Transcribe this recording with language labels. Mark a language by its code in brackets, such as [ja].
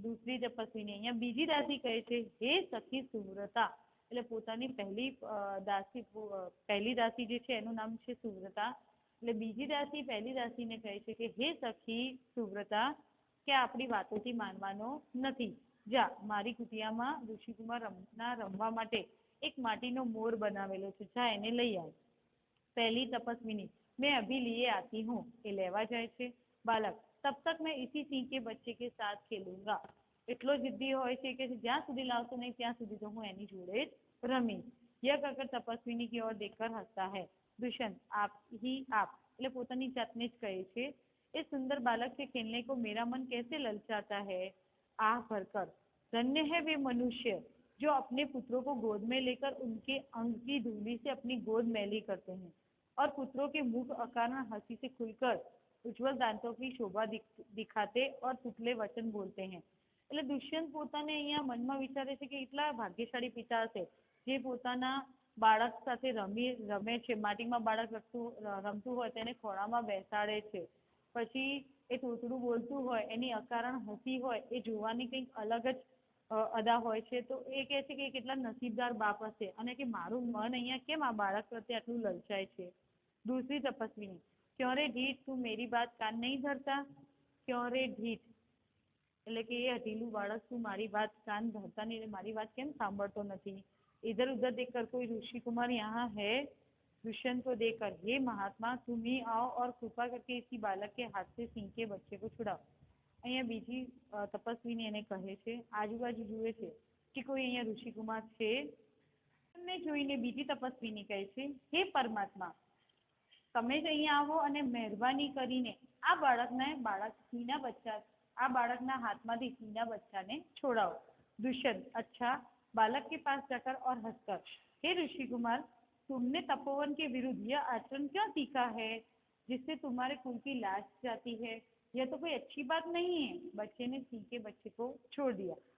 [hi] दूसरी तपस्वी ने, [gu] અહીંયા બીજી દાસી કહે છે હે સખી સુવ્રતા, એટલે પોતાની પહેલી દાસી જે છે એનું નામ છે સુવ્રતા, એટલે બીજી દાસી પહેલી દાસીને કહે છે કે હે સખી સુવ્રતા, કે આપણી વાતોથી માનવાનો નથી, જા મારી કુટિયામાં ઋષિકુમાર રમવા માટે એક માટીનો મોર બનાવેલો છે, જા એને લઈ આવ। [hi] पहली तपस्विनी, मैं अभी लिए आती हूँ, [gu] ये लेवा जाए छे। [hi] बालक, तब तक मैं इसी सिंह के बच्चे के साथ खेलूंगा। [gu] એટલો જિદ્દી હોય છે કે જ્યાં સુધી લાવતો નહીં ત્યાં સુધી તો હું એની જોડે જ રમીશ। [hi] यह कहकर तपस्विनी की ओर देखकर हंसता है। दुष्यंत, आप ही आप, [gu] એટલે પોતાની જાતને જ કહે છે [hi] इस सुंदर बालक से खेलने को मेरा मन कैसे ललचाता है। आह भरकर, धन्य है वे मनुष्य जो अपने पुत्रों को गोद में लेकर उनके अंग की धूली से अपनी गोद मैली करते हैं और पुत्रों के मुख अकारण हंसी से खुलकर उज्जवल दांतों की शोभा दिखाते और तुतले वचन बोलते हैं। [gu] એટલે દુષ્યંત પોતાને અહીંયા મનમાં વિચારે છે કે એટલા ભાગ્યશાળી પિતા હશે જે પોતાના બાળક સાથે રમે છે, માટીમાં બાળક રમતું હોય તેને ખોળામાં બેસાડે છે, પછી એ તોતડું બોલતું હોય એની અકારણ હસી હોય એ જોવાની કંઈક અલગ જ અદા હોય છે। તો એ કહે છે કે કેટલા નસીબદાર બાપ હશે અને કે મારું મન અહીંયા કેમ આ બાળક પ્રત્યે આટલું લલચાય છે। [hi] दूसरी तपस्विनी, क्यों रे ढीठ, तू मेरी बात कान नहीं धरता। क्यों रे ढीठ, [gu] એટલે કે એ હઠીલું બાળક તું મારી વાત કાન ધરતા નહીં, મારી વાત કેમ સાંભળતો નથી। [hi] इधर उधर देखकर कोई ऋषि कुमार यहाँ है। दुष्यंत को देखकर, हे महात्मा, तुम ही आओ और कृपा करके इसी बालक के हाथ से सिंह के बच्चे को छुड़ाओ। [gu] અહીંયા બીજી તપસ્વીને એને કહે છે, આજુબાજુ જુએ છે કે કોઈ અહીંયા ઋષિકુમાર છે। એમને જોઈને બીજી તપસ્વીને કહે છે, હે પરમાત્મા, તમે જ અહીંયા આવો અને મહેરબાની કરીને આ બાળકના હાથમાંથી સિંહના બચ્ચાને છોડાવો। [hi] दुष्यंत, अच्छा, बालक के पास जाकर और हंसकर, हे ऋषि कुमार, तुमने तपोवन के विरुद्ध यह आचरण क्यों सीखा है जिससे तुम्हारे कुल की लाज जाती है। यह तो कोई अच्छी बात नहीं है। बच्चे ने सिंह के बच्चे को छोड़ दिया।